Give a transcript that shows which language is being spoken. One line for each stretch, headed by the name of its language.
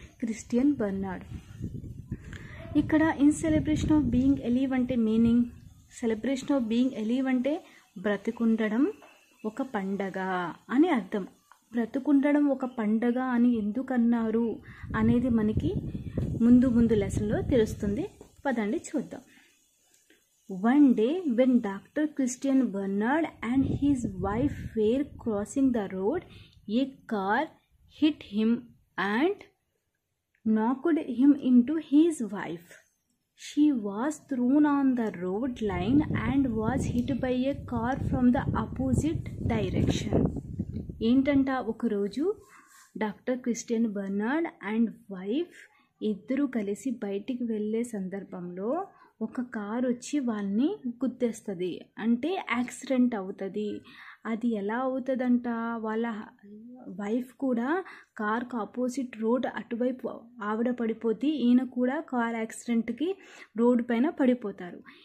Telugu: Christian Barnard. ఇక్కడ in celebration of being ఎలివ్ అంటే meaning, celebration of being ఎలివ్ అంటే బ్రతికుండడం ఒక పండగ అని అర్థం. బ్రతుకుండడం ఒక పండగ అని ఎందుకన్నారు అనేది మనకి ముందు లెసన్లో తెలుస్తుంది. పదండి చూద్దాం.
English: One day when Dr. Christian Bernard and his wife were crossing the road, a car hit him and knocked him into his wife. She was thrown on the road line and was hit by a car from the opposite direction.
Telugu: ఏంటంట, ఒకరోజు doctor Christian Barnard and wife ఇద్దరు కలిసి బయటికి వెళ్ళే సందర్భంలో ఒక car వచ్చి వాళ్ళని గుద్దేస్తుంది, అంటే యాక్సిడెంట్ అవుతుంది. అది ఎలా అవుతుందంట, వాళ్ళ వైఫ్ కూడా కార్కు ఆపోజిట్ రోడ్ అటువైపు ఆవిడ పడిపోతే ఈయన కూడా కార్ యాక్సిడెంట్కి రోడ్డు పైన పడిపోతారు.